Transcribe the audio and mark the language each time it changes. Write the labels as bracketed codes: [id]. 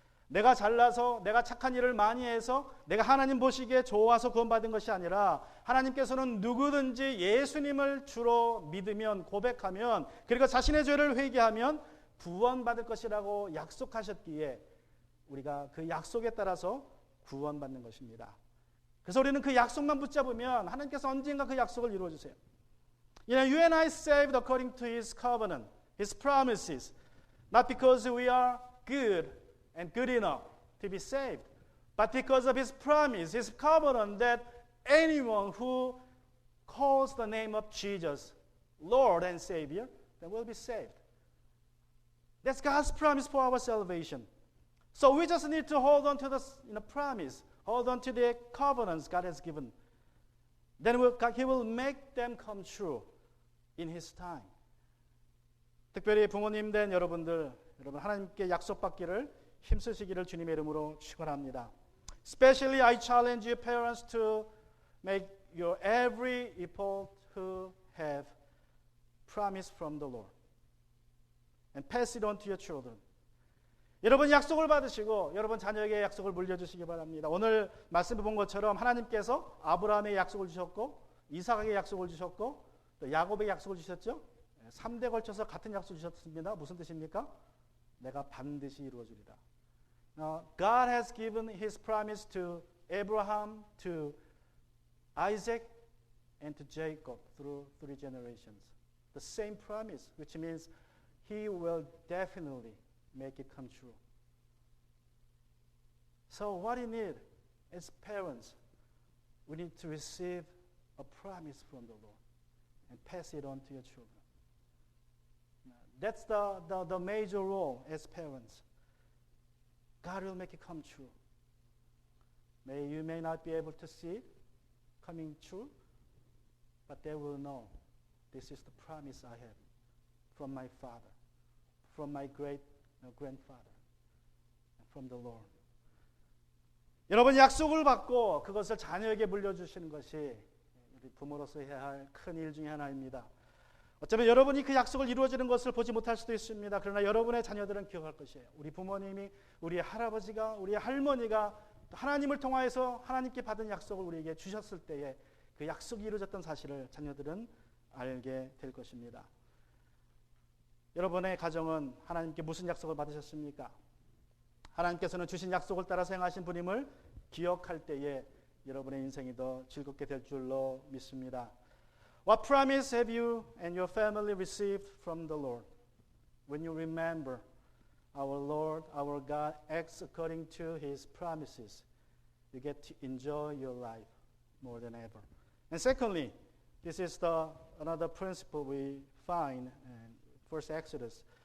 [ko] 내가 잘나서 내가 착한 일을 많이 해서 내가 하나님 보시기에 좋아서 구원받은 것이 아니라 하나님께서는 누구든지 예수님을 주로 믿으면 고백하면 그리고 자신의 죄를 회개하면 구원받을 것이라고 약속하셨기에 우리가 그 약속에 따라서 구원받는 것입니다. 그래서 우리는 그 약속만 붙잡으면 하나님께서 언젠가 그 약속을 이루어 주세요. [en] You and I saved according to His covenant, His promises, not because we are good and good enough to be saved, but because of His promise, His covenant that anyone who calls the name of Jesus, Lord and Savior, then will be saved. That's God's promise for our salvation. So we just need to hold on to the promise, hold on to the covenants God has given. Then He will make them come true in His time. [ko] 특별히 부모님 된 여러분 하나님께 약속받기를 힘쓰시기를 주님의 이름으로 축원합니다. [en] Especially I challenge you parents to make your every people who have promise from the Lord and pass it on to your children. [ko] 여러분 약속을 받으시고 여러분 자녀에게 약속을 물려주시기 바랍니다. 오늘 말씀해 본 것처럼 하나님께서 아브라함에게 약속을 주셨고 이삭에게 약속을 주셨고 또 야곱에게 약속을 주셨죠. 3대 걸쳐서 같은 약속을 주셨습니다. 무슨 뜻입니까? 내가 반드시 이루어주리라. [en] God has given His promise to Abraham, to Isaac, and to Jacob through 3 generations. The same promise, which means He will definitely make it come true. So what we need as parents, we need to receive a promise from the Lord and pass it on to your children. That's the major role as parents. God will make it come true. You may not be able to see it coming true, but they will know this is the promise I have from my father, from my grandfather, and from the Lord. [ko] 여러분 약속을 받고 그것을 자녀에게 물려주시는 것이 우리 부모로서 해야 할 큰 일 중에 하나입니다. 어쩌면 여러분이 그 약속을 이루어지는 것을 보지 못할 수도 있습니다. 그러나 여러분의 자녀들은 기억할 것이에요. 우리 부모님이, 우리 할아버지가, 우리 할머니가 하나님을 통하여서 하나님께 받은 약속을 우리에게 주셨을 때에 그 약속이 이루어졌던 사실을 자녀들은 알게 될 것입니다. 여러분의 가정은 하나님께 무슨 약속을 받으셨습니까? 하나님께서는 주신 약속을 따라 행하신 분임을 기억할 때에 여러분의 인생이 더 즐겁게 될 줄로 믿습니다. [en] What promise have you and your family received from the Lord? When you remember our Lord, our God acts according to His promises, you get to enjoy your life more than ever. And secondly, this is another principle we find in First Exodus.